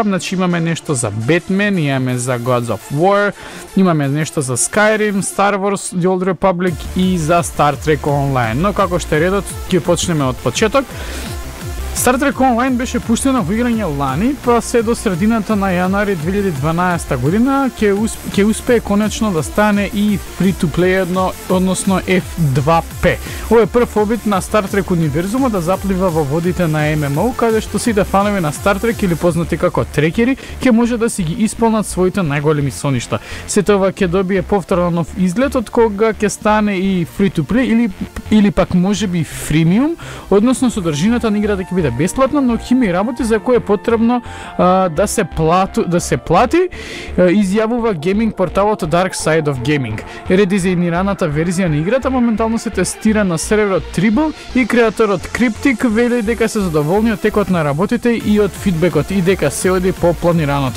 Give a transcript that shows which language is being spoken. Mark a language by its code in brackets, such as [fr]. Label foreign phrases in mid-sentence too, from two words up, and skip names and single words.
[mk] Значи имаме нешто за Batman, имаме за Gods of War, имаме нешто за Skyrim, Star Wars The Old Republic и за Star Trek Online. Но како што е редот, ќе почнеме од почеток. Star Trek Online беше пуштено во играње лани, па се до средината на јануари 2012 година ќе успее конечно да стане и free-to-play односно F2P. Ова е прв обид на Star Trek универзумот да заплива во водите на MMO, каде што сите фанови на Star Trek или познати како трекери ќе може да си ги исполнат своите најголеми соништа. Сето ова ќе добие повторно нов изглед од кога ќе стане и free-to-play или пак можеби freemium, односно содржината на играта ќе биде бесплатно, но ќе има работи за кои е потребно да се плати, изјавува гейминг порталот Dark Side of Gaming. Редизајнираната верзија на играта моментално се тестира на серверот Tribble и креаторот Cryptic вели дека се задоволни од текот на работите и од фидбекот и дека се оди по планираното.